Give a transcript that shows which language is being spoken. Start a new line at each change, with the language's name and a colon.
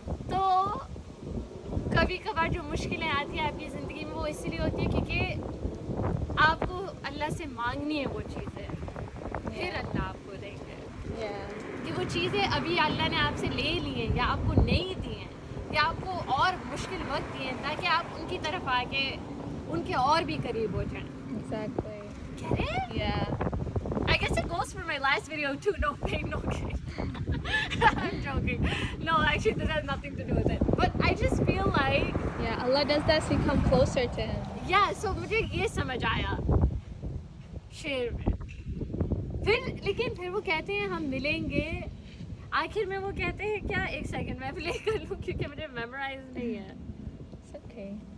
Urdu: تو کبھی کبھار جو مشکلیں آتی ہیں آپ کی زندگی میں وہ اس لیے ہوتی ہے کیونکہ آپ کو اللہ سے مانگنی ہے وہ چیزیں، پھر اللہ آپ کو دیں گے. کہ وہ چیزیں ابھی اللہ نے آپ سے لے لی ہیں یا آپ کو نہیں دی ہیں یا آپ کو اور مشکل وقت دیے ہیں، تاکہ آپ ان کی طرف آ کے ان کے اور بھی قریب ہو جائیں.
English: Get it? I guess it goes for my last video too. No pain, no gain. I'm joking. No, actually, this has nothing to do with it. But I just feel like Allah does that so you come closer to Him. Yeah, so
Urdu: مجھے یہ سمجھ آیا شعر میں. لیکن پھر وہ کہتے ہیں ہم ملیں گے. آخر میں وہ کہتے ہیں کیا؟ ایک سیکنڈ میں پلے کر لوں کیونکہ مجھے میمورائز نہیں ہے.
English: It's okay.